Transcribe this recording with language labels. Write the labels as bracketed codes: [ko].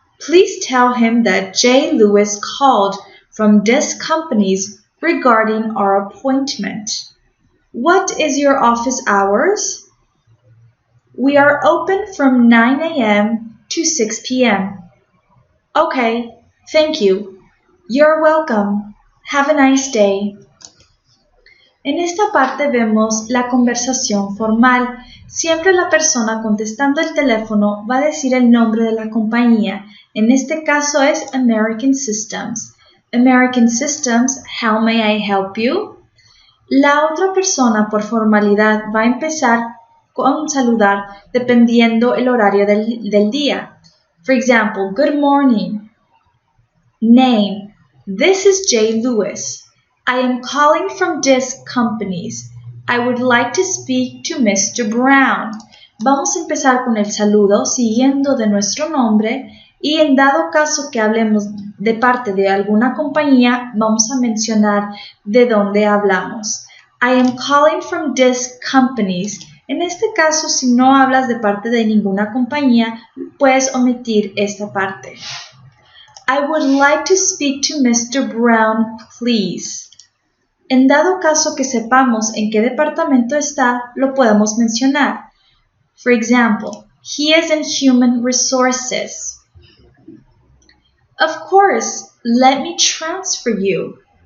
[en] Please tell him that J. Lewis called from this company's regarding our appointment. What is your office hours? We are open from 9 a.m. to 6 p.m. Okay, thank you. You're welcome. Have a nice day. [es] En esta parte vemos la conversación formal. Siempre la persona contestando el teléfono va a decir el nombre de la compañía. En este caso es American Systems. [en] American Systems, how may I help you? [es] La otra persona por formalidad va a empezar con saludar dependiendo el horario del día. [en] For example, good morning. Name, this is Jay Lewis. I am calling from this companies. I would like to speak to Mr. Brown. [es] Vamos a empezar con el saludo siguiendo de nuestro nombre y en dado caso que hablemos de parte de alguna compañía, vamos a mencionar de dónde hablamos. [en] I am calling from these companies. [es] En este caso, si no hablas de parte de ninguna compañía, puedes omitir esta parte. [en] I would like to speak to Mr. Brown, please. [es] En dado caso que sepamos en qué departamento está, lo podemos mencionar. [en] For example, he is in human resources. Of course, let me transfer you.